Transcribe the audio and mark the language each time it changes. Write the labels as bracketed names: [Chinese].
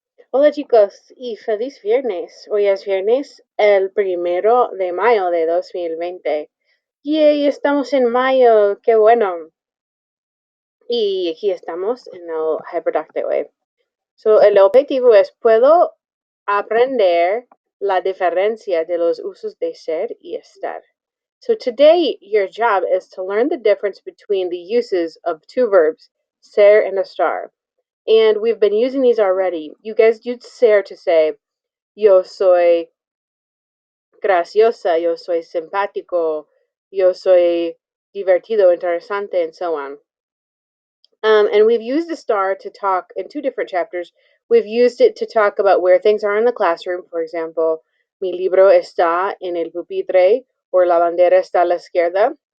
[Spanish] Hola chicos y feliz viernes. Hoy es viernes, el 1 de mayo de 2020. Y estamos en mayo, qué bueno. Y aquí estamos en el Hyperdoc Way. So, el objetivo es, puedo aprender la diferencia de los usos de ser y estar. [English] So today, your job is to learn the difference between the uses of two verbs, ser and estar. And we've been using these already. You guys used ser to say, [Spanish] yo soy graciosa, yo soy simpático, yo soy divertido, interesante, [English] and so on. And we've used the star to talk in two different chapters. We've used it to talk about where things are in the classroom. For example, [Spanish] mi libro está en el pupitre, or la bandera está a la izquierda.